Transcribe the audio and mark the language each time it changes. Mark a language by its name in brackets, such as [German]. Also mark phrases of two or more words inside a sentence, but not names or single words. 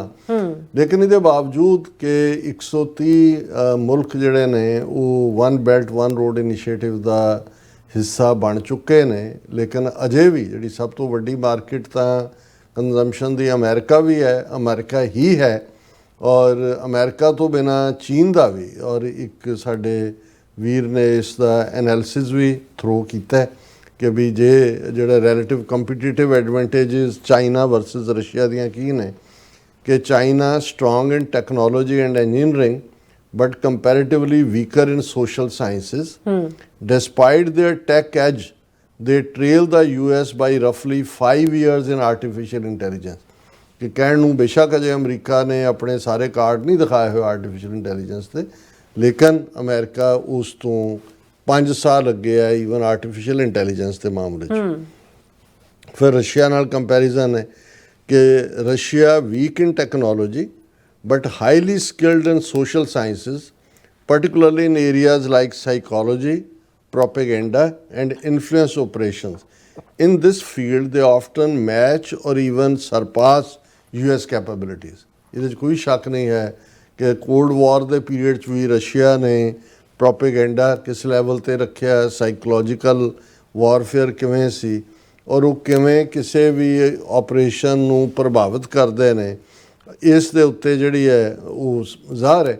[Punjabi] ਲੇਕਿਨ ਇਹਦੇ ਬਾਵਜੂਦ ਕਿ 130 ਮੁਲਕ ਜਿਹੜੇ ਨੇ ਉਹ ਵਨ ਬੈਲਟ ਵਨ ਰੋਡ ਇਨੀਸ਼ੀਏਟਿਵ ਦਾ ਹਿੱਸਾ ਬਣ ਚੁੱਕੇ ਨੇ, ਲੇਕਿਨ ਅਜੇ ਵੀ ਜਿਹੜੀ ਸਭ ਤੋਂ ਵੱਡੀ ਮਾਰਕੀਟ ਤਾਂ ਕੰਜ਼ੰਪਸ਼ਨ ਦੀ ਅਮਰੀਕਾ ਵੀ ਹੈ, ਅਮਰੀਕਾ ਹੀ ਹੈ, ਔਰ ਅਮਰੀਕਾ ਤੋਂ ਬਿਨਾ ਚੀਨ ਦਾ ਵੀ। ਔਰ ਇੱਕ ਸਾਡੇ ਵੀਰ ਨੇ ਇਸ ਦਾ ਐਨਾਲਿਸਿਸ ਵੀ ਥਰੋ ਕੀਤਾ ਕਿ ਵੀ ਜੇ ਜਿਹੜਾ [English] relative competitive advantages China versus Russia [Punjabi] ਦੀਆਂ ਕੀ ਨੇ, ਕਿ [English] China strong in technology and engineering but comparatively weaker in social sciences. Despite their tech edge, they trail the US by roughly 5 years in artificial intelligence. [Punjabi] ਕਿ ਕਹਿਣ ਨੂੰ ਬੇਸ਼ੱਕ ਅਜੇ ਅਮਰੀਕਾ ਨੇ ਆਪਣੇ ਸਾਰੇ ਕਾਰਡ ਨਹੀਂ ਦਿਖਾਏ ਹੋਏ [English] artificial intelligence [Punjabi] ਤੇ, ਲੇਕਿਨ ਅਮਰੀਕਾ ਉਸ ਤੋਂ 5 ਸਾਲ ਅੱਗੇ ਹੈ [English] even artificial intelligence [Punjabi] ਦੇ ਮਾਮਲੇ 'ਚ। ਫਿਰ ਰਸ਼ੀਆ ਨਾਲ ਕੰਪੈਰੀਜ਼ਨ ਹੈ ਕਿ [English] Russia weak in technology but highly skilled in social sciences, particularly in areas like psychology, propaganda, and influence operations. In this field, they often match or even surpass US capabilities. [Punjabi] ਇਹਦੇ 'ਚ ਕੋਈ ਸ਼ੱਕ ਨਹੀਂ ਹੈ ਕਿ [English] Cold War [Punjabi] ਦੇ ਪੀਰੀਅਡ 'ਚ ਵੀ ਰਸ਼ੀਆ ਨੇ ਪ੍ਰੋਪੇਗੈਂਡਾ ਕਿਸ ਲੈਵਲ ਤੇ ਰੱਖਿਆ, [English] psychological warfare [Punjabi] ਕਿਵੇਂ ਸੀ, ਔਰ ਉਹ ਕਿਵੇਂ ਕਿਸੇ ਵੀ ਆਪਰੇਸ਼ਨ ਨੂੰ ਪ੍ਰਭਾਵਿਤ ਕਰਦੇ ਨੇ, ਇਸ ਦੇ ਉੱਤੇ ਜਿਹੜੀ ਹੈ ਉਹ ਜ਼ਾਹਰ ਹੈ।